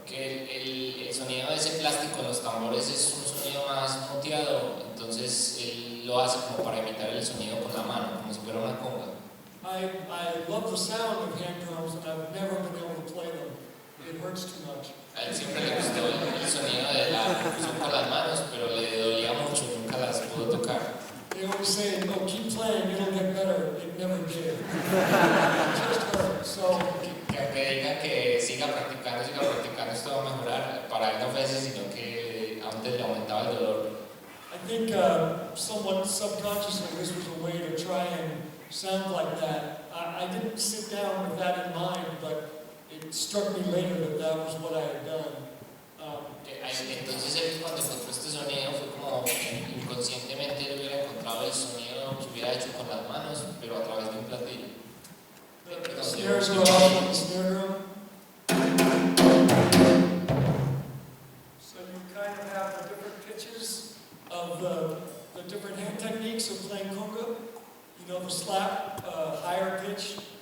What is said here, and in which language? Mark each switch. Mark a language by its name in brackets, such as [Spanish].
[Spanish] Que el sonido de ese plástico en los tambores es un sonido más muteado, entonces él lo hace como para imitar el sonido con la mano, como si fuera una conga. [English] I love the sound of hand drums, and I've never been able to play them. It hurts too much. [Spanish] A él siempre le gustó el sonido de la percusión con las manos, pero le dolía mucho, nunca las pudo tocar. [English] They always say, "Oh, keep playing, it'll get better." It never did. It just hurt. So [Spanish] Que diga que siga practicando, esto va a mejorar, para él no fue ese, sino que antes le aumentaba el dolor. [English] I think somewhat subconsciously this was a way to try and sound like that. I didn't sit down with that in mind, but it struck me later that that was what I had done. [Spanish] Entonces él cuando encontró este sonido fue como inconscientemente él hubiera encontrado el sonido que hubiera hecho con las manos, pero a través de un platillo. [English] The snares are off on the snare drum. So you kind of have the different pitches of the different hand techniques of playing conga. You know, the slap, higher pitch.